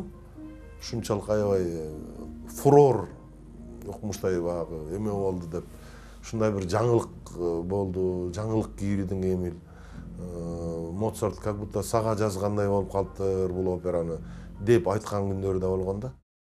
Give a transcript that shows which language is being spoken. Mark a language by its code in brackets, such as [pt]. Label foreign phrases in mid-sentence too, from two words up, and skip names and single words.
[ky] Ушунчалык аябай фурор окумуштай баягы эме болду деп. Ушундай бир жаңылык болду, жаңылык кийирдиң Эмиль. Моцарт [ru] как будто [ky] сага жазгандай болуп калыптыр бул операны деп айткан күндөрү да болгон да.